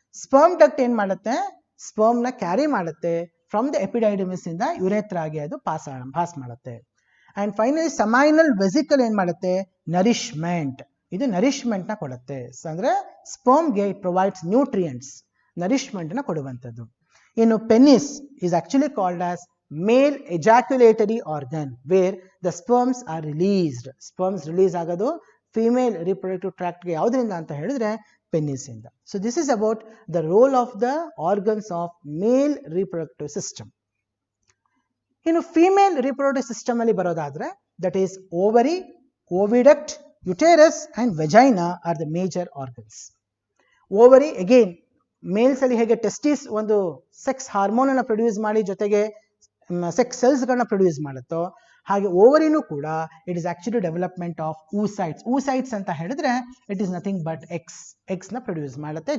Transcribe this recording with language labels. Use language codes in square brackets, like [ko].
[kn] Sperm duct ಏನ್ ಮಾಡುತ್ತೆ? Sperm ನ ಕ್ಯಾರಿ ಮಾಡುತ್ತೆ. ಫ್ರಮ್ ದ ಎಪಿಡೈಡಮಿಸ್ ಇಂದ ಯುರೇಥ್ರಾಗೆ ಅದು ಪಾಸ್ ಮಾಡುತ್ತೆ. ಅಂಡ್ ಫೈನಲಿ ಸಮೈನಲ್ ವೆಸಿಕಲ್ ಏನ್ ಮಾಡುತ್ತೆ? ನರಿಶ್ಮೆಂಟ್. ಇದು ನರಿಶ್ಮೆಂಟ್ ನ ಕೊಡುತ್ತೆ. ಅಂದ್ರೆ ಸ್ಪರ್ಮ್ಗೆ [en] it provides nutrients, [kn] ನರಿಶ್ಮೆಂಟ್ ನ ಕೊಡುವಂಥದ್ದು. [en] ಇನ್ನು penis is actually called as male ejaculatory organ where the sperms are released. [kn] Sperms release ಆಗೋದು ಫಿಮೇಲ್ reproductive tract ಗೆ ಯಾವುದರಿಂದ ಅಂತ ಹೇಳಿದ್ರೆ ಪೆನಿಸ್ ಇಂದ. [en] So this is about the role of the organs of male reproductive system. [kn] ಇನ್ನು female reproductive system ಅಲ್ಲಿ ಬರೋದಾದ್ರೆ [en] that is ovary, oviduct, uterus and vagina are the major organs. [kn] Ovary again mails ಅಲ್ಲಿ ಹೇಗೆ testis ಒಂದು sex hormone ಅನ್ನು produce ಮಾಡಿ ಜೊತೆಗೆ sex cells ಗಳನ್ನ ಪ್ರೊಡ್ಯೂಸ್ ಮಾಡುತ್ತೋ, ಹಾಗೆ ಓವರಿನೂ ಕೂಡ [en] It is actually development of oocytes. [kn] oocytes ಅಂತ ಹೇಳಿದ್ರೆ [en] it is nothing but [kn] X ನ ಪ್ರೊಡ್ಯೂಸ್ ಮಾಡುತ್ತೆ.